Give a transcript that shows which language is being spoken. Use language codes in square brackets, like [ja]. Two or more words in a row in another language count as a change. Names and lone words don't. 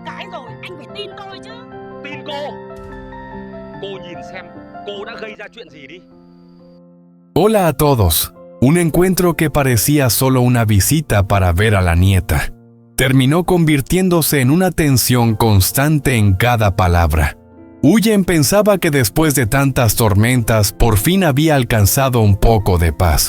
[vi] rồi, anh phải tin tôi chứ. Tin cô? Cô nhìn xem cô đã gây ra chuyện gì đi. [es] Hola a todos. Un encuentro que parecía solo una visita para ver a la nieta terminó convirtiéndose en una tensión constante en cada palabra. Huyen pensaba que después de tantas tormentas por fin había alcanzado un poco de paz.